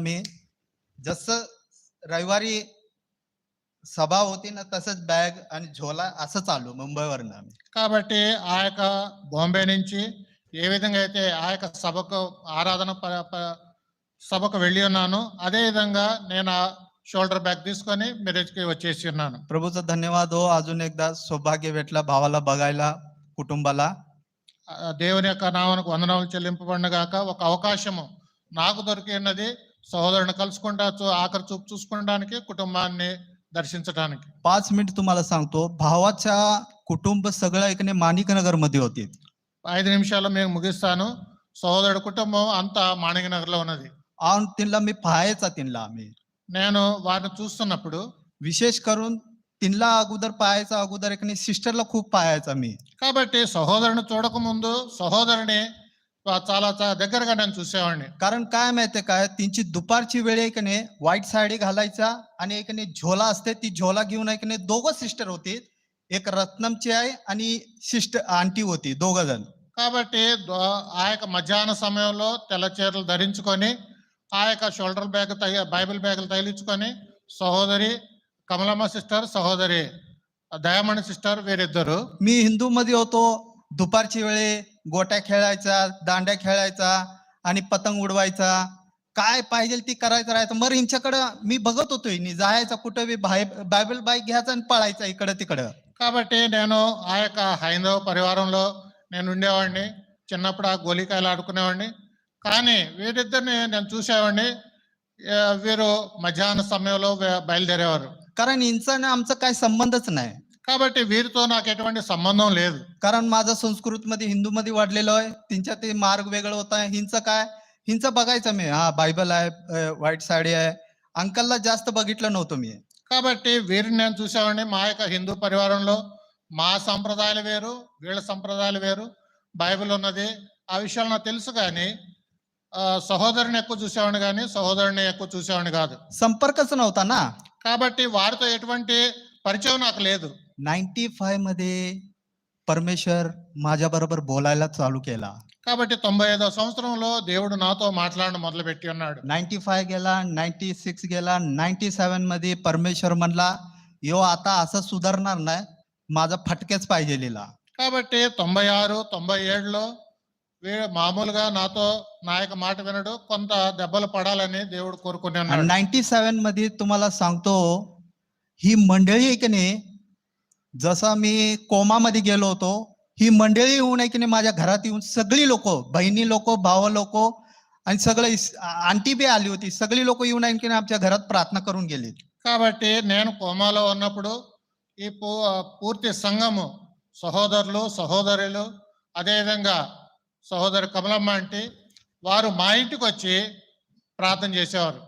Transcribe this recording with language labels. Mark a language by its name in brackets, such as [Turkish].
[Marathi] मी जसं रविवारी सभा होती ना तसंच बॅग आणि झोला असंच आलो मुंबईवरनं आम्ही. [Telugu] కాబట్టి ఆ యొక్క బాంబే నుంచి ఏ విధంగా అయితే ఆ యొక్క సభకు ఆరాధన సభకు వెళ్ళి ఉన్నాను, అదే విధంగా నేను ఆ షోల్డర్ బ్యాగ్ తీసుకొని మెరేజ్కి వచ్చేసి ఉన్నాను. [Marathi] प्रभूचा धन्यवाद हो, अजून एकदा सौभाग्य भेटला भावाला बघायला, कुटुंबाला. [Telugu] దేవుని యొక్క నామానికి వందనాలు చెల్లింపబడిన గాక. ఒక అవకాశము నాకు దొరికి ఉన్నది, సహోదరుని కలుసుకుంటా ఆఖరి చూపు చూసుకోవడానికి, కుటుంబాన్ని దర్శించడానికి. [Marathi] 5 मिनिट तुम्हाला सांगतो, भावाच्या कुटुंब सगळं इकडे माणिकनगर मध्ये होते. [Telugu] 5 నిమిషాల్లో మేము ముగిస్తాను. సహోదరుడి కుటుంబం అంతా మాణికనగర్ లో ఉన్నది. [Marathi] आणि तिला मी पाहायचा तिला आम्ही [Telugu] నేను వారిని చూస్తున్నప్పుడు [Marathi] विशेष करून तिला अगोदर पाहायचा, अगोदर एक सिस्टरला खूप पाहायचा मी. [Telugu] కాబట్టి సహోదరుని చూడక ముందు సహోదరుని చాలా దగ్గరగా నేను చూసేవాడిని. [Marathi] कारण काय माहितीये काय, त्यांची दुपारची वेळ एक नाही व्हाईट साडी घालायचा आणि एक झोला असते, ती झोला घेऊन एक दोघं सिस्टर होती, एक रत्नमची आहे आणि सिस्टर आंटी होती, दोघ जण. [Telugu] కాబట్టి ఆ యొక్క మధ్యాహ్న సమయంలో తెల్ల చీరలు ధరించుకొని ఆ యొక్క షోల్డర్ బ్యాగ్ బైబిల్ బ్యాగులు తగిలించుకొని సహోదరి కమలమ్మ సిస్టర్, సహోదరి దయామణి సిస్టర్ వీరిద్దరు. [Marathi] मी हिंदू मध्ये होतो, दुपारची वेळे गोट्या खेळायचा, दांड्या खेळायचा आणि पतंग उडवायचा, काय पाहिजे ती करायचं राहायचं. मग यांच्याकडं मी बघत होतो, जायचा कुठं बी बायबल बाईक घ्यायचा आणि पळायचा इकडं तिकडं. [Telugu] కాబట్టి నేను ఆ యొక్క హైందవ పరివారంలో నేను ఉండేవాడిని. చిన్నప్పుడు ఆ గోలికాయలు ఆడుకునేవాడిని. కానీ వీరిద్దరిని నేను చూసేవాడిని, వీరు మధ్యాహ్న సమయంలో బయలుదేరేవారు. [Marathi] कारण यांचा आणि आमचा काय संबंधच नाही. [Telugu] కాబట్టి వీరితో నాకు ఎటువంటి సంబంధం లేదు. [Marathi] कारण माझा संस्कृतमध्ये हिंदू मध्ये वाढलेलो आहे, त्यांच्या ते मार्ग वेगळं होत आहे. हिंचं काय, हिंचं बघायचं मी, हा बायबल आहे, व्हाईट साडी आहे. अंकलला जास्त बघितलं नव्हतं मी. [Telugu] కాబట్టి వీరిని నేను చూసేవాడిని. మా యొక్క హిందూ పరివారంలో మా సంప్రదాయాలు వేరు, వీళ్ళ సంప్రదాయాలు వేరు, బైబిల్ ఉన్నది, ఆ విషయాలు నాకు తెలుసు. కానీ సహోదరుని ఎక్కువ చూసేవాడిని కానీ సహోదరుని ఎక్కువ చూసేవాడిని కాదు. [Marathi] संपर्कच नव्हता ना. [Telugu] కాబట్టి వారితో ఎటువంటి పరిచయం నాకు లేదు. [Marathi] 95 मध्ये परमेश्वर माझ्या बरोबर बोलायला चालू केला. [Telugu] కాబట్టి 95వ సంవత్సరంలో దేవుడు నాతో మాట్లాడడం మొదలుపెట్టి ఉన్నాడు. [Marathi] 95 गेला, 96 गेला, 97 मध्ये परमेश्वर म्हणला, यो आता असं सुधारणार नाही, माझा फटकेच पाहिजे लिहिला. [Telugu] కాబట్టి 96, 97లో మామూలుగా నాతో నా యొక్క మాట వినడు, కొంత దెబ్బలు పడాలని దేవుడు కోరుకుని ఉన్నాడు. [Marathi] 97 मध्ये तुम्हाला सांगतो, ही मंडळी आहे की नाही, जसा मी कोमामध्ये गेलो होतो, ही मंडळी येऊन आहे की नाही माझ्या घरात येऊन सगळी लोक, बहिणी लोक, भाव लोक आणि सगळे आंटी बी आली होती, सगळी लोक येऊन आहे की नाही आमच्या घरात प्रार्थना करून गेली. [Telugu] కాబట్టి నేను కోమాలో ఉన్నప్పుడు ఈ పూర్తి సంఘము, సహోదరులు, సహోదరులు, అదేవిధంగా సహోదరు కమలమ్మ అంటే వారు మా ఇంటికి వచ్చి ప్రార్థన చేసేవారు.